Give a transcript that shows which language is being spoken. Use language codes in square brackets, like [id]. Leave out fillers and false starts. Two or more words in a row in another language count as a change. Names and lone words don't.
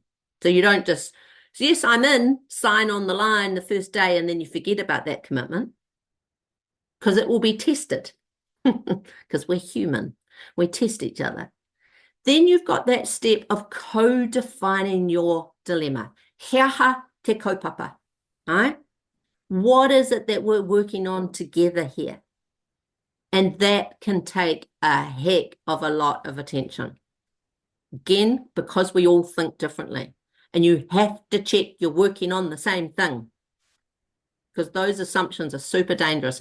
[en] So you don't just, yes, I'm in, sign on the line the first day, and then you forget about that commitment, because it will be tested, because we're human. We test each other. Then you've got that step of co-defining your dilemma. [mi] Heaha te kaupapa, [en] right? What is it that we're working on together here? And that can take a heck of a lot of attention. Again, because we all think differently. And you have to check you're working on the same thing, because those assumptions are super dangerous.